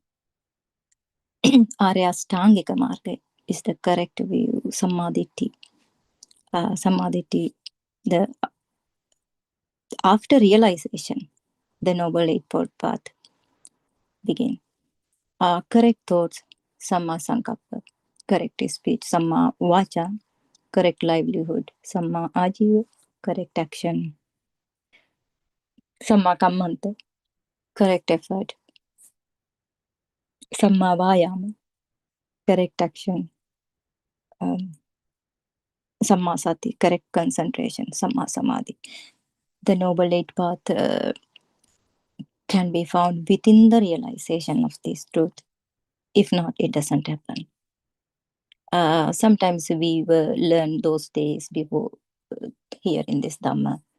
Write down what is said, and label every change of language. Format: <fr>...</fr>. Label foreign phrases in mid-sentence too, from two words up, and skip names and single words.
<sa>Aryastangika marga</sa> <en>is the correct view. Samadhi, the after realization, the noble eightfold path begin. Correct thoughts,</en> <pi>samma sankappa,</pi> <en>correct speech,</en> <pi>samma vacha,</pi> <en>correct livelihood,</en> <pi>samma ajiva,</pi> <en>correct action,</en> <pi>samma kammanta,</pi> <en>correct effort,</en> <pi>samma vayama,</pi> <en>correct action,</en> <pi>samma sati,</pi> <en>correct concentration,</en> <pi>samma samadhi.</pi> <en>The noble eight path can be found within the realization of this truth. If not, it doesn't happen. Sometimes we will learn those days before here in this Dhamma.</en>